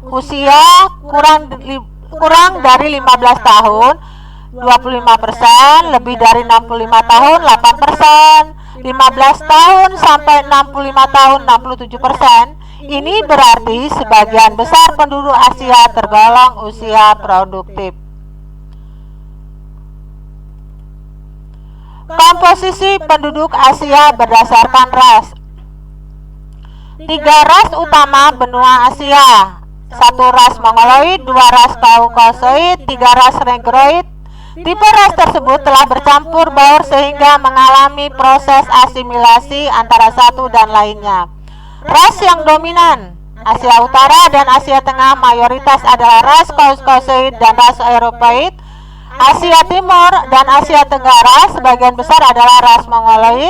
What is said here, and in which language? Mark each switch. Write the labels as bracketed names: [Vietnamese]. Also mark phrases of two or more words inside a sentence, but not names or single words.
[Indonesian] Usia kurang dari 15 tahun 25%, lebih dari 65 tahun 8%, 15 tahun sampai 65 tahun 67%. Ini berarti sebagian besar penduduk Asia tergolong usia produktif. Komposisi penduduk Asia berdasarkan ras. 3 ras utama benua Asia. 1 ras Mongoloid, 2 ras Kaukasoid, 3 ras Negroid. Tipe ras tersebut telah bercampur baur sehingga mengalami proses asimilasi antara satu dan lainnya. Ras yang dominan Asia Utara dan Asia Tengah mayoritas adalah ras Kaukasoid dan ras Eropaid. Asia Timur dan Asia Tenggara sebagian besar adalah ras Mongoloid.